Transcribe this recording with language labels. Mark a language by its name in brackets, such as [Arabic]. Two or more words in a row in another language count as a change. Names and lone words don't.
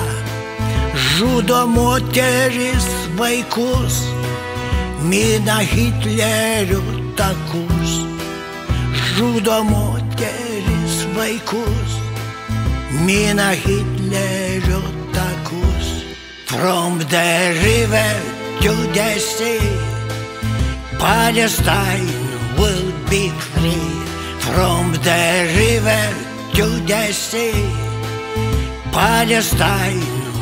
[Lithuanian] Žudo moteris vaikus, mina Hitlerio takus. Žudo moteris vaikus, mina Hitlerio takus. [English] From the river to the sea, Palestine will be free. From the river to the sea, Palestine